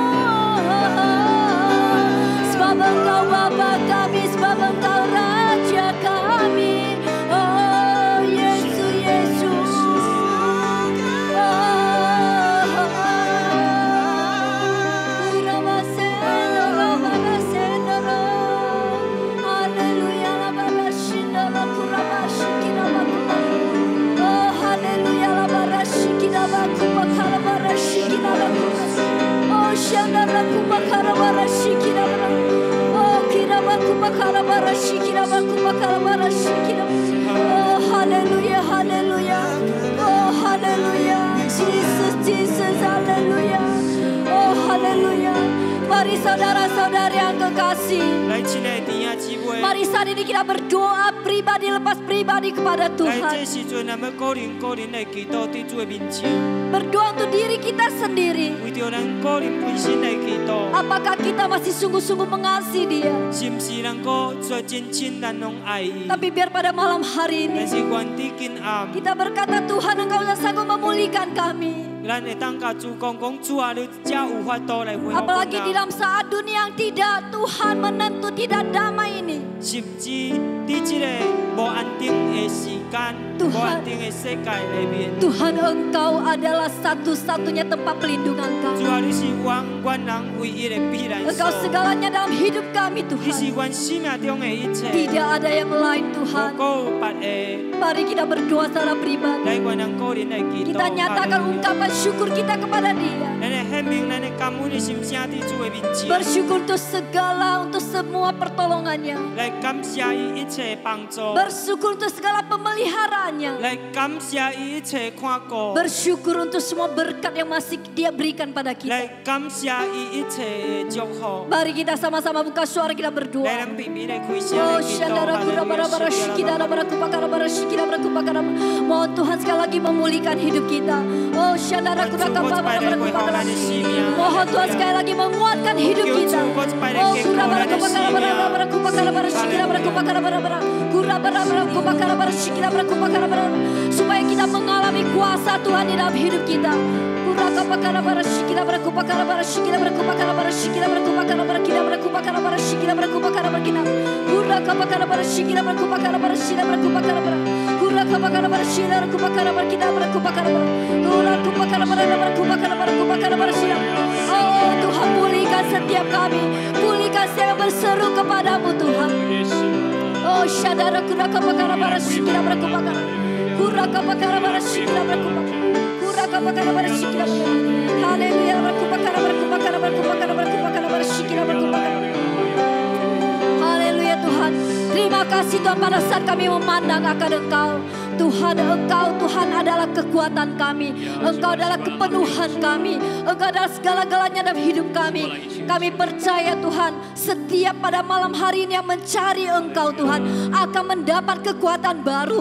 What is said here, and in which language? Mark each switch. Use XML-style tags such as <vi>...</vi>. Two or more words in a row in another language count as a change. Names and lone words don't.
<id>Sebab Engkau Bapa kami, sebab Engkau Raja kami. Oh Yesus, Yesus. Haleluya, la barashina la kurabashikina bakuma. Oh haleluya, la barashikina bakuma kara barashikina bakuma. Oh shanda la kuma kara barashikina bakuma. Oh kira bakuma kara barashikina bakuma kara barashikina. Oh haleluya, haleluya. Oh haleluya. Jesus, Jesus, haleluya. Oh haleluya. Mari saudara-saudari yang kekasih,</id> <nan>来，亲爱的弟兄姊妹，</nan> <id>mari saat ini kita berdoa pribadi lepas pribadi kepada</id> <nan>来</nan> <id>Tuhan.</id> <nan>这时阵，咱们个人来祈祷伫主的面前，</nan> <id>Berdoa untuk diri kita sendiri.</id> <nan>为着咱个人本身来祈祷，</nan> <id>Apakah kita masih sungguh-sungguh mengasihi Dia?</id> <nan>是毋是能够做真正咱拢爱伊？</nan> <id>Tapi biar pada malam hari</id> <nan>但 ini 是原地今暗，</nan> <id>kita berkata, Tuhan Engkau sudah sanggup memulihkan kami.</id> <nan>咱会当甲主讲主啊，你才有法度来恢复</nan> <id>Apalagi di</id> <nan>咱。</nan> <id>dalam saat dunia yang tidak Tuhan menentu tidak damai ini.</id> <nan>甚至伫这个无安定的时间、</nan> <id>Tuhan</id> <nan>无安定的世界里面，</nan> <id>Tuhan Engkau adalah satu-satunya tempat pelindungan</id> <nan>主</nan> <id>kami.</id> <nan>啊，你是阮人唯一的避难</nan> <id>Engkau</id> <nan>所，</nan> <id>segalanya dalam hidup kami</id> <nan>你是</nan> <id>Tuhan.</id> <nan>阮生命中的一切，</nan> <id>Tidak ada yang lain</id> <nan>无</nan> <id>Tuhan.</id> <nan>够别的。</nan> <id>Mari kita berdoa secara pribadi.</id> <nan>来，阮人个人来祈祷。</nan> <id>Kita nyatakan ungkapan syukur kita kepada Dia.</id> <nan>咱来显明咱的感恩的心声伫主的面前，</nan> <id>Bersyukur untuk segala, untuk semua pertolongannya.</id> <nan>来感谢伊一切帮助，</nan> <id>Bersyukur untuk segala pemeliharaannya.</id> <nan>来感谢伊一切看顾，</nan> <id>Bersyukur untuk semua berkat yang masih Dia berikan pada kita.</id> <nan>来感谢伊一切的祝福。</nan> <id>Mari kita sama-sama buka suara kita</id> <nan>来，</nan> <id>berdoa.</id> <nan>咱闭闭来开声</nan> <id>Oh,</id> <nan>来祈祷。 syandara kura bara bara shikida bara kupakara bara shikida bara kupakara.</nan> <id>Mohon Tuhan sekali lagi memulihkan hidup kita. Oh, syandara kura bara bara kupakara. Mohon Tuhan sekali lagi menguatkan hidup kita. Oh, kura bara kupakara bara kupakara bara shikida bara kupakara bara bara. Kura bara kupakara bara shikida bara kupakara bara. Supaya kita mengalami kuasa Tuhan di dalam hidup kita. Kura kupakara bara shikida bara kupakara bara shikida bara kupakara bara shikida bara kupakara bara kita bara kupakara bara shikida bara kupakara bara kita. Kura kupakara bara shikida bara kupakara bara shikida bara kupakara bara. Kura kupakara bara shikida bara kupakara bara kita bara kupakara bara. Kura kupakara bara kupakara bara kupakara bara shikida. Oh Tuhan, pulihkan setiap kami, pulihkan setiap yang berseru kepadamu Tuhan. Oh syadara kura kupakara bara shikida bara kupakara. Kura kupakara bara shikida bara kupakara. Kura kupakara bara shikida bara. Haleluya bara kupakara bara kupakara bara kupakara bara kupakara bara shikida bara kupakara. Haleluya Tuhan. Terima kasih Tuhan pada saat kami memandang akan Engkau. Tuhan, Engkau Tuhan adalah kekuatan kami. Engkau adalah kepenuhan kami. Engkau adalah segala-galanya dalam hidup kami. Kami percaya Tuhan, setiap pada malam hari ini yang mencari Engkau Tuhan akan mendapat kekuatan baru.</id>